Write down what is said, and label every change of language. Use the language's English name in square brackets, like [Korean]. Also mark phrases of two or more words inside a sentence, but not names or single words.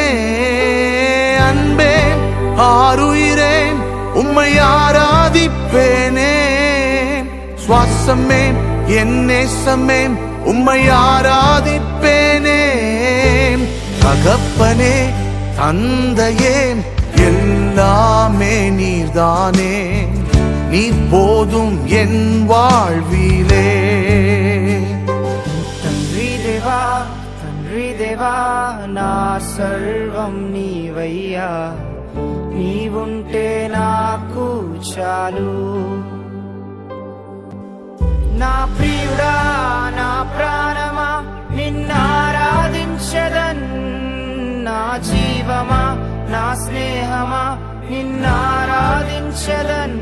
[Tamil] அன்பே ஆருயிரே உம்மை ஆராதிப்பேனே, சுவாசமே என் நேசமே உம்மை ஆராதிப்பேனே. தகப்பனே தந்தையே எல்லாமே நீர்தானே, நீ போதும் என் வாழ்விலே. [Telugu] తండ్రి దేవా నా సర్వం నీవయ్యా, నీవుంటే నాకు చాలు. నా ప్రియుడా నా ప్రాణమా నిన్నారాధించదన్, నా జీవమా నా స్నేహమా నిన్నారాధించదన్.